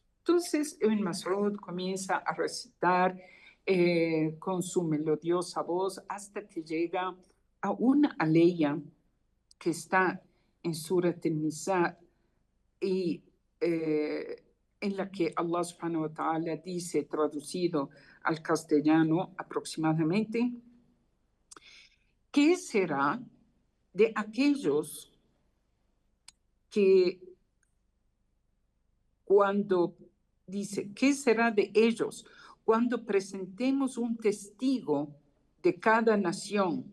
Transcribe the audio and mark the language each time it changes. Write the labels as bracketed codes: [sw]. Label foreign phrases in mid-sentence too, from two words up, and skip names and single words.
[es] Entonces Ibn Mas'ud comienza a recitar con su melodiosa voz hasta que llega a una aleya que está en Surat An-Nisa y en la que Allah [ar] سبحانه وتعالى [es] dice, traducido al castellano aproximadamente: ¿qué será de aquellos que ¿qué será de ellos cuando presentemos un testigo de cada nación?